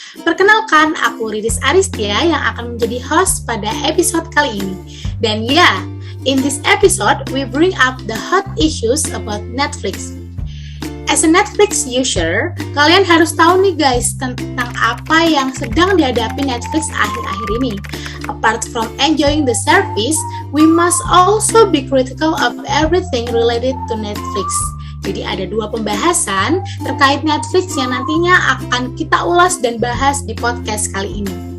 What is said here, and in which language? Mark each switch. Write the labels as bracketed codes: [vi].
[id] Perkenalkan, aku Riris Aristia yang akan menjadi host pada episode kali ini. Dan ya, [en] in this episode, we bring up the hot issues about Netflix. As a Netflix user, [id] kalian harus tahu nih guys tentang apa yang sedang dihadapi Netflix akhir-akhir ini. [en] Apart from enjoying the service, we must also be critical of everything related to Netflix. [id] Jadi ada dua pembahasan terkait Netflix yang nantinya akan kita ulas dan bahas di podcast kali ini.